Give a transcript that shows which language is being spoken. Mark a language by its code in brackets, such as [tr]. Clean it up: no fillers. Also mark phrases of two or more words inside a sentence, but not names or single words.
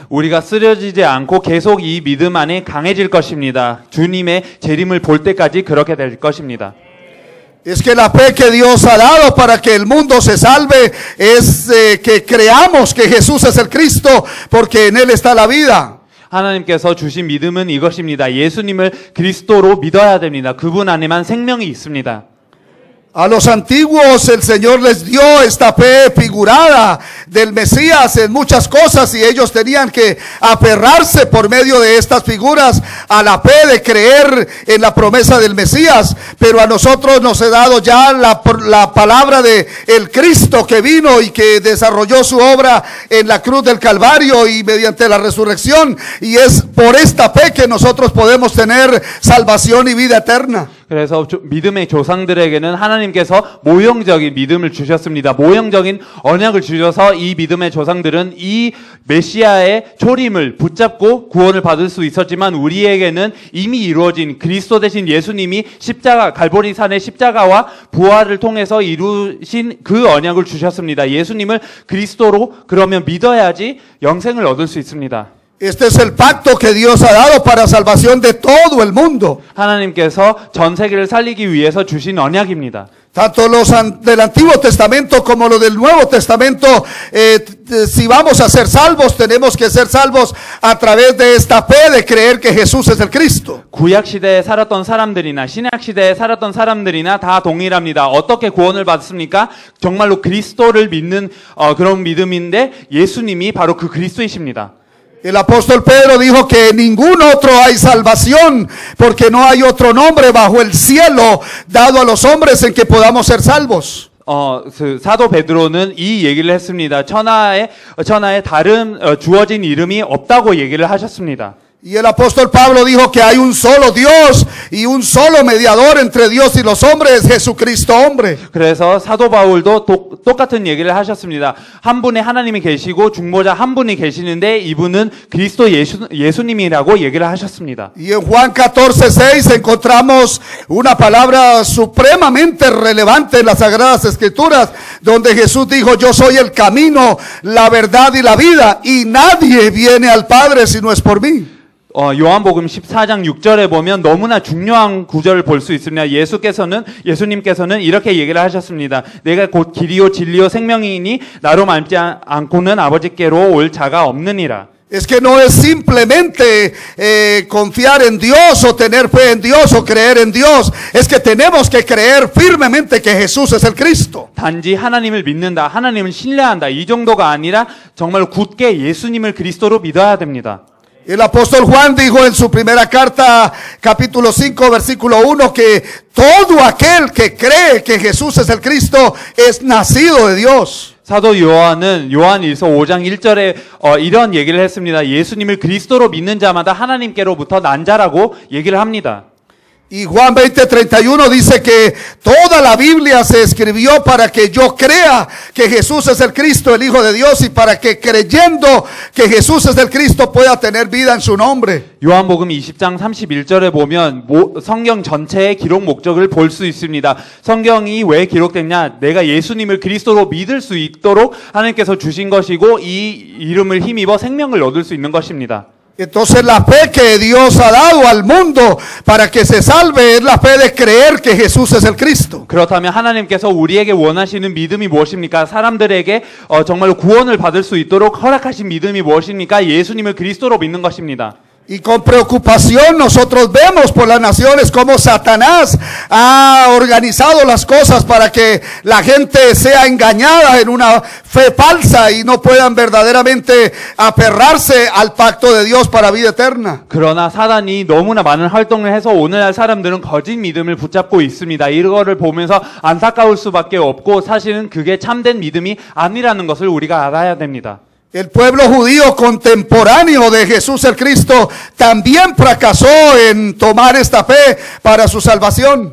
[ko] 우리가 쓰러지지 않고 계속 이 믿음 안에 강해질 것입니다. 주님의 재림을 볼 때까지 그렇게 될 것입니다. [es] Es que la fe que Dios ha dado para que el mundo se salve es que creamos que Jesús es el Cristo porque en Él está la vida. [ko] 하나님께서 주신 믿음은 이것입니다. 예수님을 그리스도로 믿어야 됩니다. 그분 안에만 생명이 있습니다. [es] A los antiguos el Señor les dio esta fe figurada del Mesías en muchas cosas y ellos tenían que aferrarse por medio de estas figuras a la fe de creer en la promesa del Mesías. Pero a nosotros nos ha dado ya la palabra de el Cristo que vino y que desarrolló su obra en la cruz del Calvario y mediante la resurrección. Y es por esta fe que nosotros podemos tener salvación y vida eterna. [ko] 그래서 믿음의 조상들에게는 하나님께서 모형적인 믿음을 주셨습니다. 모형적인 언약을 주셔서 이 믿음의 조상들은 이 메시아의 초림을 붙잡고 구원을 받을 수 있었지만 우리에게는 이미 이루어진 그리스도 대신 예수님이 십자가 갈보리산의 십자가와 부활을 통해서 이루신 그 언약을 주셨습니다. 예수님을 그리스도로 그러면 믿어야지 영생을 얻을 수 있습니다. [es] Este es el pacto que Dios ha dado para salvación de todo el mundo. [ko] 하나님께서 전 세계를 살리기 위해서 주신 언약입니다. [es] Tanto los del Antiguo Testamento como los del Nuevo Testamento, si vamos a ser salvos, tenemos que ser salvos a través de esta fe de creer que Jesús es el Cristo. [ko] 구약 시대에 살았던 사람들이나 신약 시대에 살았던 사람들이나 다 동일합니다. 어떻게 구원을 받습니까? 정말로 그리스도를 믿는 그런 믿음인데 예수님이 바로 그 그리스도이십니다. [es] El apóstol Pedro dijo que en ningún otro hay salvación, porque no hay otro nombre bajo el cielo dado a los hombres en que podamos ser salvos. [ko] 사도 베드로는 이 얘기를 했습니다. 천하에 다른 주어진 이름이 없다고 얘기를 하셨습니다. [es] Y el apóstol Pablo dijo que hay un solo Dios y un solo mediador entre Dios y los hombres, Jesucristo hombre. [ko] 그래서 사도 바울도 똑같은 얘기를 하셨습니다. 한 분의 하나님이 계시고 중보자 한 분이 계시는데 이분은 그리스도 예수님이라고 얘기를 하셨습니다. [es] Y en Juan 14:6 encontramos una palabra supremamente relevante en las Sagradas Escrituras, donde Jesús dijo: yo soy el camino, la verdad y la vida, y nadie viene al Padre si no es por mí. [ko] 요한복음 14장 6절에 보면 너무나 중요한 구절을 볼 수 있습니다. 예수님께서는 이렇게 얘기를 ha셨습니다. 내가 곧 길이요 진리요 생명이니 나로 말지 않고는 아버지께로 올 자가 없느니라. [es] Es que no es simplemente confiar en Dios o tener fe en Dios o creer en Dios. Es que tenemos que creer firmemente que Jesús es el Cristo. [ko] 단지 하나님을 믿는다, 하나님을 신뢰한다 이 정도가 아니라 정말 굳게 예수님을 그리스도로 믿어야 됩니다. [es] El apóstol Juan dijo en su primera carta, capítulo 5, versículo 1, que todo aquel que cree que Jesús es el Cristo es nacido de Dios. [ko] 사도 요한은 요한일서 5장 1절에 이런 얘기를 했습니다. 예수님을 그리스도로 믿는 자마다 하나님께로부터 난 자라고 얘기를 합니다. [es] Y Juan 20:31 dice que toda la Biblia se escribió para que yo crea que Jesús es el Cristo, el Hijo de Dios, y para que creyendo que Jesús es el Cristo pueda tener vida en su nombre. [ko] 요한복음 20장 31절에 보면 성경 전체의 기록 목적을 볼 수 있습니다. 성경이 왜 기록됐냐? 내가 예수님을 그리스도로 믿을 수 있도록 하나님께서 주신 것이고 이 이름을 힘입어 생명을 얻을 수 있는 것입니다. [es] Entonces la fe que Dios ha dado al mundo para que se salve es la fe de creer que Jesús es el Cristo. [ko] 그렇다면 하나님께서 우리에게 원하시는 믿음이 무엇입니까? 사람들에게 정말로 구원을 받을 수 있도록 허락하신 믿음이 무엇입니까? 예수님을 그리스도로 믿는 것입니다. [es] Y con preocupación nosotros vemos por las naciones cómo Satanás ha organizado las cosas para que la gente sea engañada en una fe falsa y no puedan verdaderamente aferrarse al pacto de Dios para vida eterna. [ko] 그러나 사단이 너무나 많은 활동을 해서 오늘날 사람들은 거짓 믿음을 붙잡고 있습니다. 이거를 보면서 안타까울 수밖에 없고 사실은 그게 참된 믿음이 아니라는 것을 우리가 알아야 됩니다. [es] El pueblo judío contemporáneo de Jesús el Cristo también fracasó en tomar esta fe para su salvación.